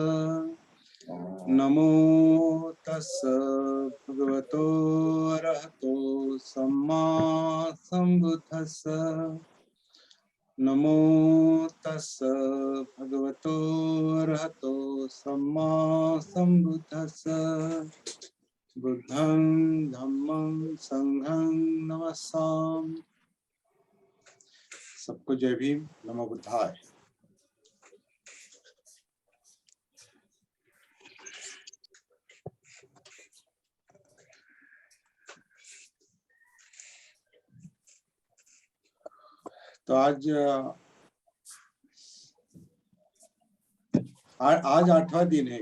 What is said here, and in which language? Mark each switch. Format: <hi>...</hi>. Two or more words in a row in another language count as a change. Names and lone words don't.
<pi>नमो तस् भगवतो अरहतो सम्मा संबुद्धस्स। नमो तस् भगवतो अरहतो सम्मा संबुद्धस्स। बुद्धं धम्मं संघं नमस्सामि।</pi> <hi>सबको जय भीम,</hi> <pi>नमो बुद्धाय।</pi> <hi>तो आज 8वां दिन है।</hi>